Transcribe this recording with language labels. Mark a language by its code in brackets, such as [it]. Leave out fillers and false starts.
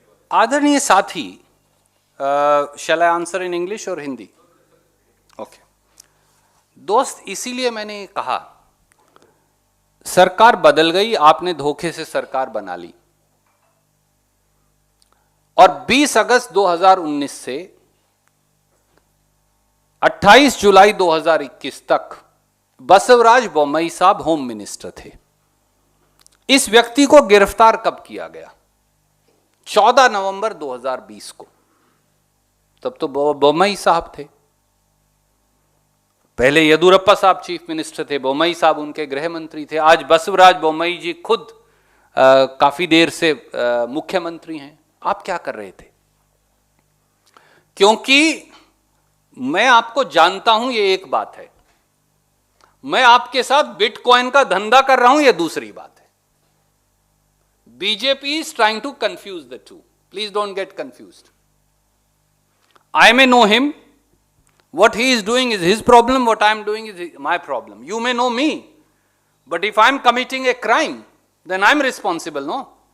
[hi] आदरणीय साथी, [en] shall I answer in English or Hindi? Okay. [hi] दोस्त, इसीलिए मैंने कहा, सरकार बदल गई, आपने धोखे से सरकार बना ली। और 20 अगस्त 2019 से 28 जुलाई 2021 तक बसवराज बोम्मई साहब होम मिनिस्टर थे। इस व्यक्ति को गिरफ्तार कब किया गया? 14 नवंबर 2020 को। तब तो बोम्मई साहब थे। पहले येदुरप्पा साहब चीफ मिनिस्टर थे, बोम्मई साहब उनके गृह मंत्री थे। आज बसवराज बोम्मई जी खुद काफी देर से मुख्यमंत्री हैं। आप क्या कर रहे थे? क्योंकि मैं आपको जानता हूं, ये एक बात है। मैं आपके साथ बिटकॉइन का धंधा कर रहा हूं, ये दूसरी बात है। [en] BJP is trying to confuse the two. Please don't get confused. I may know him. What he is doing is his problem. What I am doing is my problem. You may know me. But if I am committing a crime, then I am responsible, no?